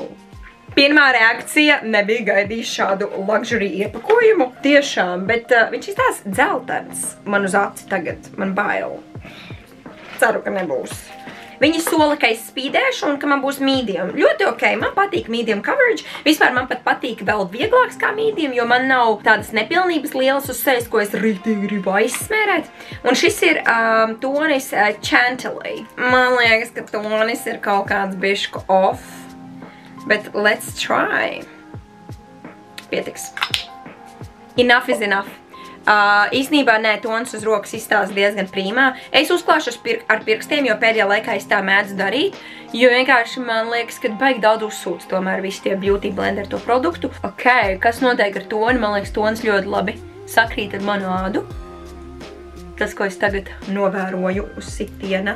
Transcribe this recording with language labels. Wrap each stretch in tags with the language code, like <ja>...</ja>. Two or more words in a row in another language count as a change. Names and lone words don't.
<lv>Pirmā reakcija nebija gaidījis šādu luxury iepakojumu. Tiešām, bet viņš izstās dzeltens man uz aci tagad. Man bail. Ceru, ka nebūs. Viņi sola, ka es spīdēšu un ka man būs medium. Ļoti ok, man patīk</lv> <en>medium coverage.</en> <lv>Vispār man pat patīk vēl vieglāks kā medium, jo man nav tādas nepilnības lielas uz sejas, ko es rītīgi gribu aizsmērēt. Un šis ir tonis Chantilly. Man liekas, ka tonis ir kaut kāds bišķu off. Bet</lv> <en>let's try.</en> <lv>Pietiks.</lv> <en>Enough is enough.</en> <lv>Īstenībā nē, tons uz rokas izstās diezgan prīmā. Es uzklāšu ar pirkstiem, jo pēdējā laikā es tā mēdzu darīt. Jo vienkārši man liekas, ka baigi daudz uzsūc tomēr visi tie Beauty Blender to produktu. Ok, kas notiek ar toni? Man liekas, tons ļoti labi sakrīt ar manu ādu. Tas, ko es tagad novēroju uz sitiena.</lv>